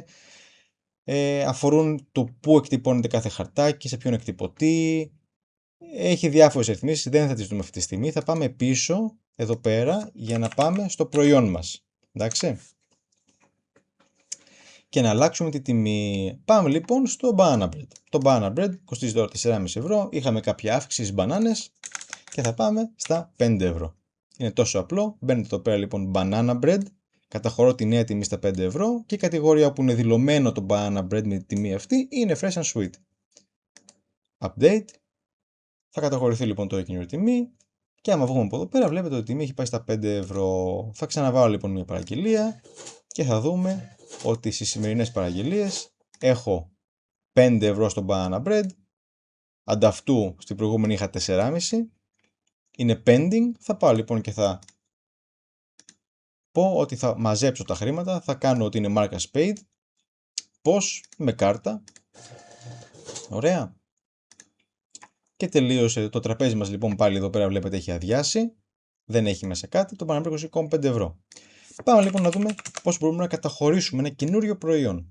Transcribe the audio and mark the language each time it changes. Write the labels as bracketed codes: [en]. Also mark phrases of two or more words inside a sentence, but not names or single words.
[el] Αφορούν το πού εκτυπώνεται κάθε χαρτάκι, σε ποιον εκτυπωτή. Έχει διάφορες ρυθμίσεις, δεν θα τις δούμε αυτή τη στιγμή. Θα πάμε πίσω εδώ πέρα για να πάμε στο προϊόν μας. Εντάξει. Και να αλλάξουμε τη τιμή. Πάμε λοιπόν στο [en] banana bread. [el] Το [en] banana bread [el] κοστίζει τώρα 4,5 ευρώ. Είχαμε κάποια αύξηση στις μπανάνες και θα πάμε στα 5 ευρώ. Είναι τόσο απλό. Μπαίνετε εδώ πέρα λοιπόν [en] banana bread. [el] Καταχωρώ τη νέα τιμή στα 5 ευρώ και η κατηγορία που είναι δηλωμένο το [en] banana bread [el] με τη τιμή αυτή είναι [en] fresh and sweet. [el] Update. Θα καταχωρηθεί λοιπόν το καινούργια τιμή και άμα βγούμε από εδώ πέρα βλέπετε ότι η τιμή έχει πάει στα 5 ευρώ. Θα ξαναβάλω λοιπόν μια παραγγελία και θα δούμε ότι στις σημερινές παραγγελίες έχω 5 ευρώ στο [en] banana bread, [el] ανταυτού στην προηγούμενη είχα 4,5, είναι pending, θα πάω λοιπόν και θα πω ότι θα μαζέψω τα χρήματα, θα κάνω ότι είναι [en] mark as paid, [el] πώς, με κάρτα, ωραία. Και τελείωσε το τραπέζι μας λοιπόν πάλι εδώ πέρα βλέπετε έχει αδειάσει, δεν έχει μέσα κάτι, το [en] banana bread [el] κοστίζει 5 ευρώ. Πάμε λοιπόν να δούμε πώς μπορούμε να καταχωρήσουμε ένα καινούριο προϊόν.